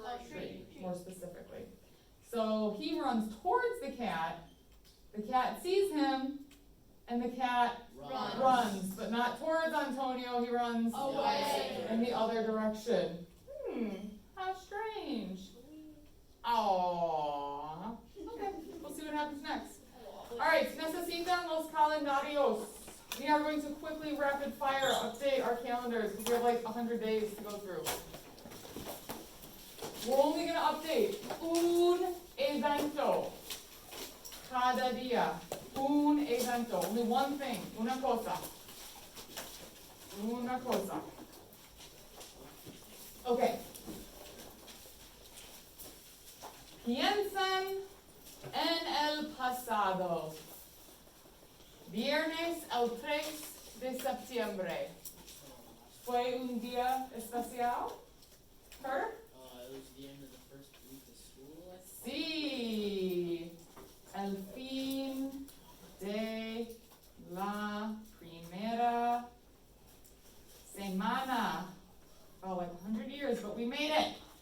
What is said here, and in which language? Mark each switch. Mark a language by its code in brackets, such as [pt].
[en] Tree, more specifically. So he runs towards the cat sees him, and the cat runs, but not towards Antonio, he runs Away. in the other direction. How strange. Aww. Okay, we'll see what happens next. [es] Alright, necesitan los calendarios. [en] We are going to quickly rapid fire update our calendars because we have like 100 days to go through. We're only going to update [es] un evento cada día. Un evento. [en] Only one thing. [es] Una cosa. Una cosa. [en] Okay. [es] Piensan en el pasado. Viernes el 3 de septiembre. ¿Fue un día especial? Carter? [en] It was the end of the first week of school, I think. [es] Sí. El fin de la primera semana. [en] Oh, like 100 years, but we made it.